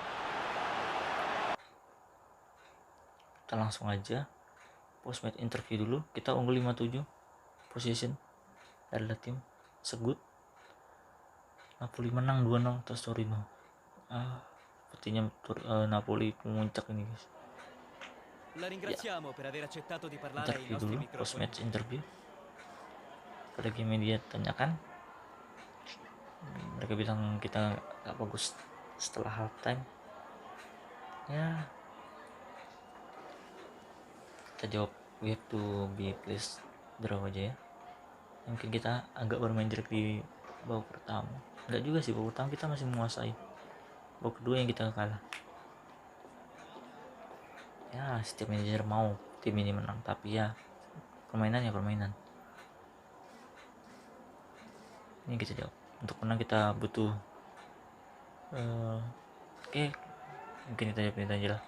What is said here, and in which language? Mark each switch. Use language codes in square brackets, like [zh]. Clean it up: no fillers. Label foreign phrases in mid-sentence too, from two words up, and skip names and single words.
[id] Kita langsung aja [en] post match interview [id] dulu. Kita unggul 5-7 position dari tim Segut. Napoli menang 2-0 atas Torino. Sepertinya Napoli memuncak ini guys. [it] La ringraziamo per aver accettato di parlare ai [id] Interview [it] nostri [id] dulu, post [it] microfoni. [en] match interview. [id] Pada game media tanyakan, mereka bilang kita gak bagus setelah halftime. Ya, kita jawab [en] we have to be pleased draw [id] aja ya. Mungkin kita agak bermain jelek di babak pertama. Enggak juga sih, babak pertama kita masih menguasai. Babak kedua yang kita kalah. Ya setiap manajer mau tim ini menang, tapi ya permainan. Ini kita jawab, untuk menang kita butuh mungkin kita jawab ini aja lah.